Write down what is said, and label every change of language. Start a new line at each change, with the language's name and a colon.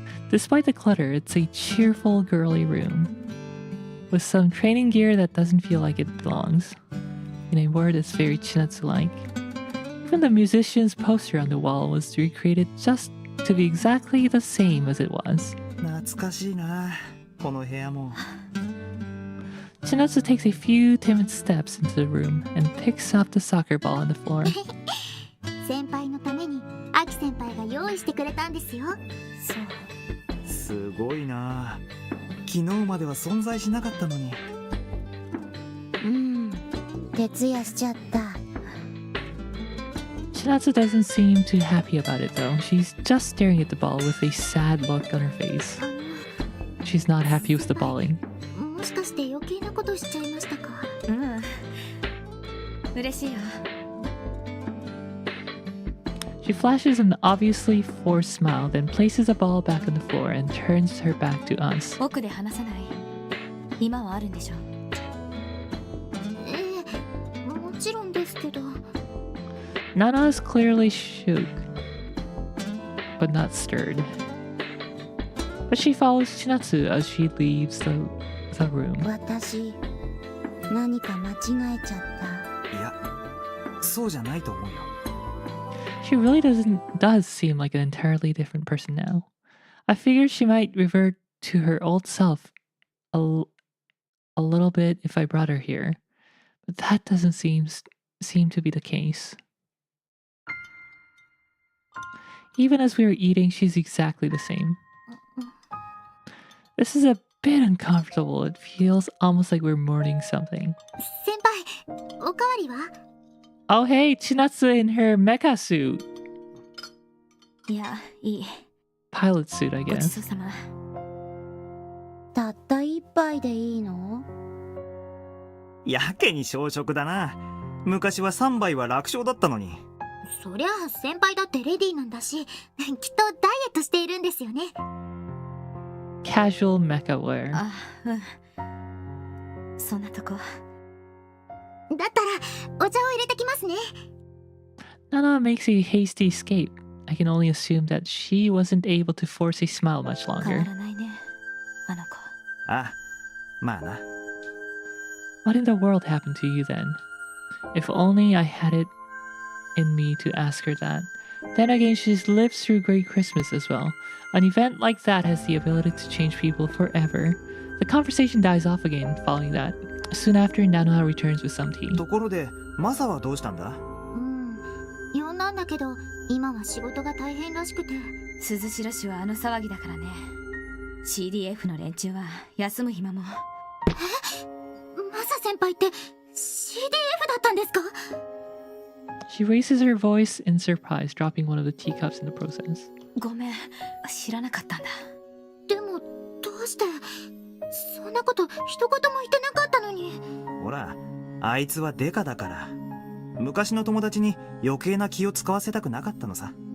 English: Despite the clutter, it's a cheerful, girly room with some training gear that doesn't feel like it belongs. In a word, it's very Chinatsu-like. Even the musician's poster on the wall was recreated just to be exactly the same as it was.
Japanese: 懐かしいな、この部屋も。
English: Chinatsu takes a few timid steps into the room and picks up the soccer ball on the floor.
Japanese: 先輩のためにアキ先輩が用意してくれたんですよ。そう。すごいな。昨日までは存在しなかったのに。徹夜しちゃった。
English: Chinatsu doesn't seem too happy about it though. She's just staring at the ball with a sad look on her face. She's not happy with the balling.
Japanese: もしかして余計なことしちゃいましたか。うん。嬉しいよ。
English: She flashes an obviously forced smile, then places a ball back on the floor and turns her back to us.
Japanese: 奥で話さない。今はあるんでしょ。もちろんですけど。
English: Nana is clearly shook, but not stirred. But she follows Chinatsu as she leaves the room.
Japanese: 私、何か間違えちゃった。いや、そうじゃないと思うよ。
English: She really does seem like an entirely different person now. I figured she might revert to her old self a little bit if I brought her here. That doesn't seem to be the case. Even as we were eating, she's exactly the same. This is a bit uncomfortable. It feels almost like we're mourning something.
Japanese: 先輩、おかわりは？
English: Oh hey, Chinatsu in her mecha suit.
Japanese: いや、いい。
English: Pilot suit, I
Japanese: ごち
English: guess.
Japanese: そうさま。たった一杯でいいの？やけに小食だな。昔は3杯は楽勝だったのに。そりゃあ先輩だってレディーなんだし、きっとダイエットしているんですよね。
English: Casual mecha wear.
Japanese: あ、うん。そんなとこ。だったらお茶を入れてきますね。
English: Nanoha makes a hasty escape. I can only assume that she wasn't able to force a smile much
Japanese: 変わ
English: longer.
Japanese: らないね、あの子。あ、まあな。
English: What in the world happened to you then? If only I had it in me to ask her that. Then again, she's lived through Great Christmas as well. An event like that has the ability to change people forever. The conversation dies off again following that. Soon after, Nanoha returns with some tea.
Japanese: ところで、マサはどうしたんだ？呼んだんだけど、今は仕事が大変らしくて。鈴代氏はあの騒ぎだからね。CDF の連中は休む暇も。マサ先輩って CDF だったんですか？ She raises her voice in surprise, dropping one of the teacups in the process. ごめん、知らなかったんだ。でも、どうして、そんなこと一言も言ってなかったのに。ほら、あいつはデカだから。昔の友達に余計な気を使わせたくなかったのさ。